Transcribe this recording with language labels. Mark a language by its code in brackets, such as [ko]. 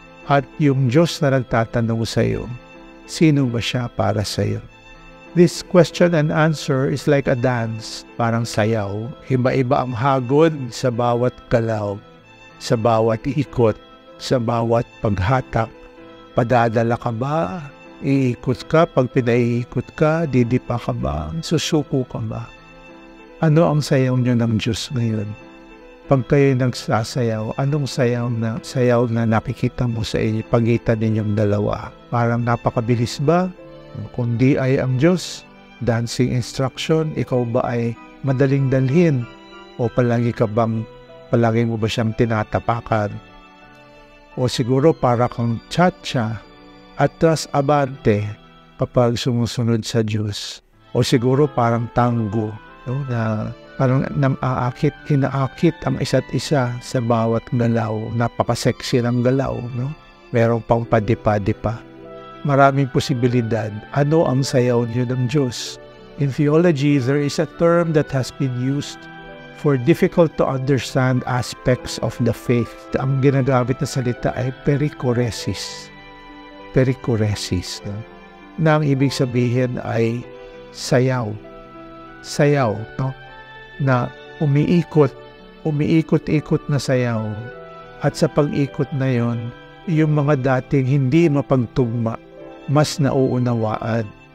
[tl] At yung Diyos na nagtatanong sa iyo, sino ba siya para sa iyo? [en] This question and answer is like a dance, [tl] parang sayaw. Iba-iba ang hagod sa bawat galaw, sa bawat ikot, sa bawat paghatak. Padadala ka ba? Iikot ka? Pag pinaiikot ka, didipa ka ba? Susuko ka ba? Ano ang sayaw niyo ng Diyos ngayon? Pag kayo nagsasayaw, anong sayaw na nakikita mo sa inyo, pagitan ninyong dalawa? Parang napakabilis ba? Kundi ay ang Diyos, [en] dancing instruction? [tl] Ikaw ba ay madaling dalhin? O palagi mo ba siyang tinatapakan? O siguro para kang cha-cha, atras abante kapag sumusunod sa Diyos. O siguro parang tango, no? Na parang hinaakit ang isa't isa sa bawat galaw. Napaka-sexy ng galaw, no? Merong pang padipa-dipa. Maraming posibilidad. Ano ang sayaw niyo ng Diyos? [en] In theology, there is a term that has been used for difficult to understand aspects of the faith. [tl] Ang ginagamit na salita ay perikoresis. Perikoresis. No? Na ang ibig sabihin ay sayaw. Sayaw, no? Na umiikot-ikot na sayaw. At sa pag-ikot na yon, yung mga dating hindi mapagtugma, mas nauunawaan.